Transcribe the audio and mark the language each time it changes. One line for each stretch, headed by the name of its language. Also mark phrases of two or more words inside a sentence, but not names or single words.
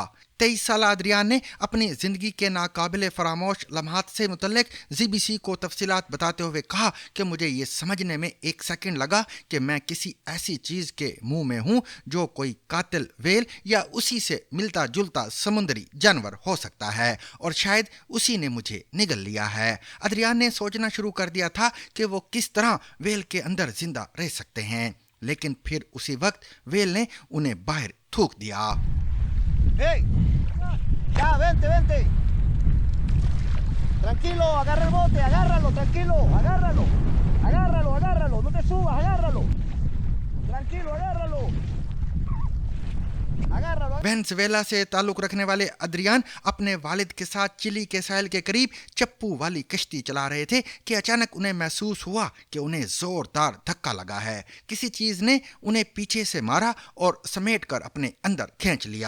Urdu: 23 سال ادریان نے اپنی زندگی کے ناقابلِ فراموش لمحات سے متعلق جی بی سی کو تفصیلات بتاتے ہوئے کہا کہ مجھے یہ سمجھنے میں ایک سیکنڈ لگا کہ میں کسی ایسی چیز کے منہ میں ہوں جو کوئی قاتل وہیل یا اسی سے ملتا جلتا سمندری جانور ہو سکتا ہے، اور شاید اسی نے مجھے نگل لیا ہے. ادریان نے سوچنا شروع کر دیا تھا کہ وہ کس طرح وہیل کے اندر زندہ رہ سکتے ہیں، لیکن پھر اسی وقت وہیل نے انہیں باہر تھوک دیا.
Spanish: ¡Hey! ¡Ya, vente, vente! Tranquilo, agarra el bote, agárralo, tranquilo, agárralo. Agárralo, agárralo, no te subas, agárralo. Tranquilo, agárralo. Agárralo.
Urdu: وینزویلا سے تعلق رکھنے والے ادریان اپنے والد کے ساتھ چلی کے ساحل کے قریب چپو والی کشتی چلا رہے تھے کہ اچانک انہیں محسوس ہوا کہ انہیں زوردار دھکا لگا ہے. کسی چیز نے انہیں پیچھے سے مارا اور سمیٹ کر اپنے اندر کھینچ لیا.